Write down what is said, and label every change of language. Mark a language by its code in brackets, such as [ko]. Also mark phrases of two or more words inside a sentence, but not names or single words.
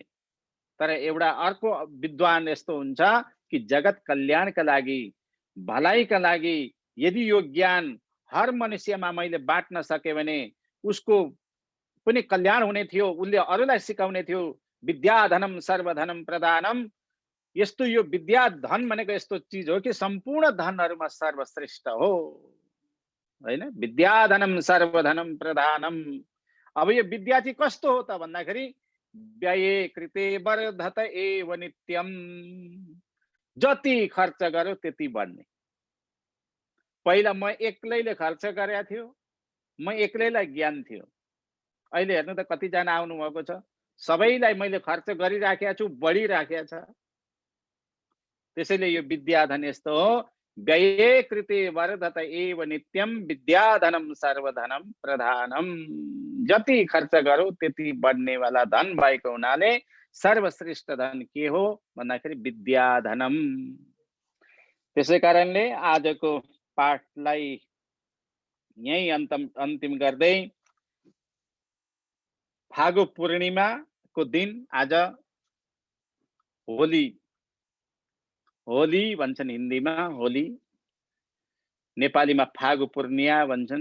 [ne] तर एउटा अर्को विद्वान यस्तो हुन्छ कि जगत कल्याणका लागि, भलाइका लागि यदि यो ज्ञान हर मनुष्यमा मैले बाँट्न सके भने उसको पनि कल्याण हुने थियो, उसले अरूलाई सिकाउने थियो। [sa] विद्याधनम सर्वधनम प्रदानम, [ne] यस्तो यो विद्या धन भनेको यस्तो चिज हो कि सम्पूर्ण धनहरूमा सर्वश्रेष्ठ हो, हैन? [sa] विद्याधनम सर्वधनम प्रदानम। [ne] अब यो विद्या चाहिँ कस्तो हो त भन्दाखेरि [sa] व्यये कृते वर्धत एव नित्यम, [ne] जति खर्च गर्यो त्यति बढ्ने। पहिला म एक्लैले खर्च गरेको थियो, म एक्लैलाई ज्ञान थियो। अहिले हेर्नु त कतिजना आउनु भएको छ, सबैलाई मैले खर्च गरिराखेको छु, बढिराखेको छ। त्यसैले यो विद्याधन यस्तो हो, [sa] व्यये कृते वर्धत एव नित्यम विद्याधनम सर्वधनम प्रधानम। [ne] जति खर्च गरौ त्यति बढ्नेवाला धन भएको हुनाले सर्वश्रेष्ठ धन के हो भन्दाखेरि विद्याधनम। त्यसै कारणले आजको पाठलाई यही अन्तिम गर्दै, फागु पूर्णिमाको दिन आज होली, होली भन्छन् हिन्दीमा, होली नेपालीमा फागु पूर्णिमा भन्छन्।